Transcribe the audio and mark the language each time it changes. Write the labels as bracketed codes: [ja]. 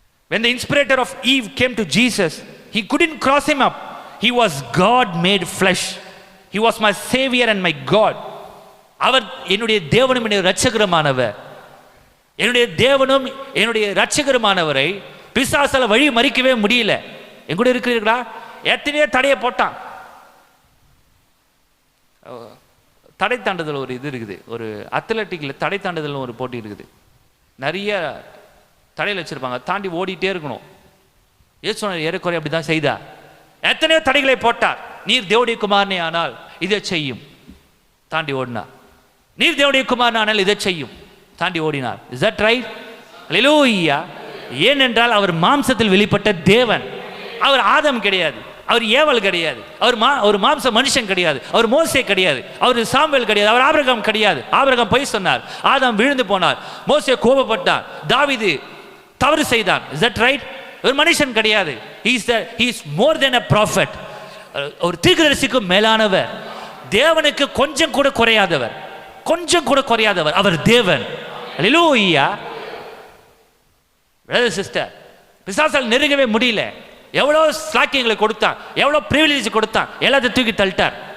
[en] When the inspirator of Eve came to Jesus, he couldn't cross him up. He was God made flesh. He was my savior and my God. [ta] அவர் என்னுடைய தேவனும் என்னுடைய இரட்சகருமானவர். என்னுடைய தேவனும் என்னுடைய இரட்சகருமானவரை பிசாசால வழி மறிக்கவே முடியல. என் கூட இருக்கிறீர்களா? எத்தனையோ தடையை போட்டான். தடை தாண்டுதல் ஒரு இது இருக்குது, ஒரு அத்லட்டிக்கில் தடை தாண்டுதல் ஒரு போட்டி இருக்குது. நிறைய தடையில் வச்சிருப்பாங்க, தாண்டி ஓடிட்டே இருக்கணும். இயேசுவின் ஏறக்குறைய அப்படி தான் செய்தார். எத்தனையோ தடைகளை போட்டார். நீர் தேவனுடைய குமாரனே ஆனால் இதை செய்யும், தாண்டி ஓடினார். நீர் தேவனுடைய குமாரனே ஆனால் இதை செய்யும், தாண்டி ஓடினார். [en] Is that right? [ta] ஹல்லேலூயா. ஏனென்றால் அவர் மாம்சத்தில் வெளிப்பட்ட தேவன். அவர் ஆதம் கிடையாது, அவர் ஏவல் கிடையாது, அவர் மாம்ச மனுஷன் கிடையாது, அவர் மோசே கிடையாது, அவர் சாமுவேல் கிடையாது, அவர் ஆபிரகாம் கிடையாது. ஆபிரகாம் பொய் சொன்னார், ஆதாம் விழுந்து போனார், மோசே கோபப்பட்டார், தாவீது தவறு செய்தான். [en] Is that right? [ta] ஒரு மனுஷன் கிடையாது. [en] he is more than a prophet. [ta] ஒரு தீர்க்கதரிசிக்கு மேலானவர், தேவனுக்கு கொஞ்சம் கூட குறையாதவர், கொஞ்சம் கூட குறையாதவர். அவர் தேவன். ஹல்லேலூயா. பிரதர் சிஸ்டர், பிசாசால் நெருங்கவே முடியல. எவ்வளோ ஸ்லாக்கியங்களை கொடுத்தான், எவ்வளோ பிரிவிலேஜ் கொடுத்தான், எல்லாத்தையும் தூக்கி தள்ளிட்டார்.